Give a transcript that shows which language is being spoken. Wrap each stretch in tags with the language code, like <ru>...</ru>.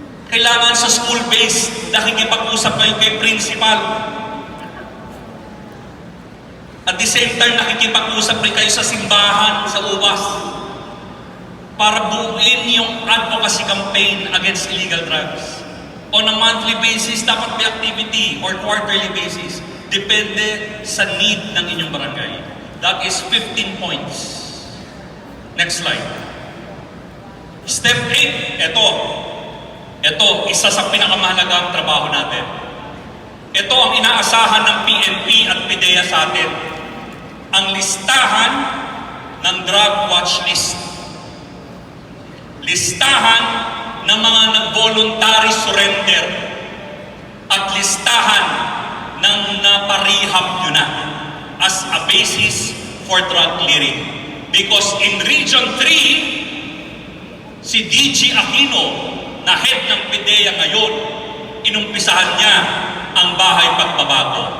<tl>Kailangan sa school-based, nakikipag-usap kayo kay principal.</tl> <en>At the same time,</en> <tl>nakikipag-usap rin kayo sa simbahan, sa uwas. Para buuin yung</tl> <en>advocacy campaign against illegal drugs. On a monthly basis,</en> <tl>dapat may</tl> <en>activity or quarterly basis.</en> <tl>Depende sa need ng inyong barangay.</tl> <en>That is 15 points. Next slide.</en> <tl>Step 8, ito, isa sa pinakamahalagang trabaho natin. Ito ang inaasahan ng PNP at PDEA sa atin. Ang listahan ng drug watch list. Listahan ng mga nag-voluntary surrender. At listahan ng naparehab nyo na</tl> <en>as a basis for drug clearing. Because in Region 3,</en> <tl>si DG Aquino, na head ng PDEA ngayon, inumpisahan niya ang bahay pagbabago.</tl>